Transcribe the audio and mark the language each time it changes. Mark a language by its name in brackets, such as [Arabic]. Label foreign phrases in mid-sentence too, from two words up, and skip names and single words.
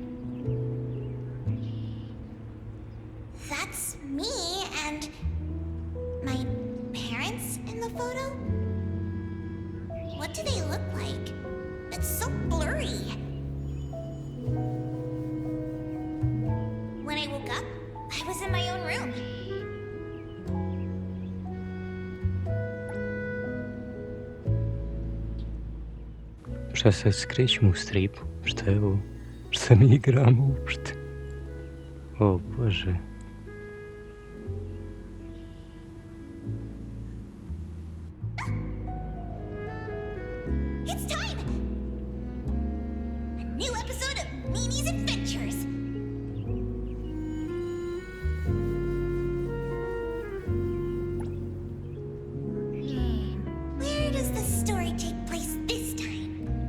[English] That's me and my parents in the photo? What do they look like? It's so blurry. When I woke up, I was in my own room. [Serbian] Šta sad skrećemo u stripu? Šta je ovo? Šta mi igramo uopšte? O Bože. [English] It's time! A new episode of Mimi's Adventures! Where does the story take place this time?